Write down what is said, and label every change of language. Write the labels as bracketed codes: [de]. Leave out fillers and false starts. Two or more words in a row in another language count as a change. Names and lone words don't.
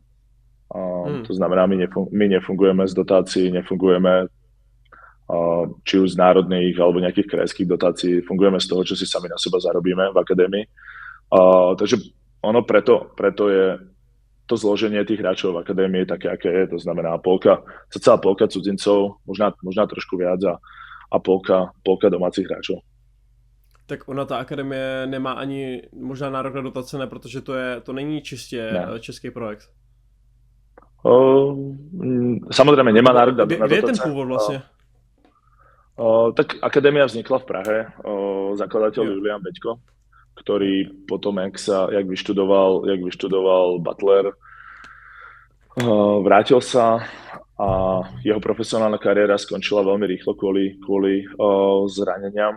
[sk] To znamená, my nefungujeme z dotácií, nefungujeme či už z národných alebo nejakých krajských dotácií, fungujeme z toho, čo si sami na seba zarobíme v akadémii. Takže preto je to zloženie tých hráčov v akadémii také, aké je. To znamená celá polka cudzincov, možná trošku viac a polka domácich hráčov. [cs] Tak ona ta akademie nemá ani možná nárok na dotace, ne, protože to není čistě český projekt. [sk] Samozrejme nemá nárok na dotace. [cs] Kde je ten původ vlastne? [sk] Tak akadémia vznikla v Prahe. Zakladateľ Julian Beďko, ktorý potom, jak vyštudoval Butler, vrátil sa a jeho profesionálna kariéra skončila veľmi rýchlo kvôli zraneniam.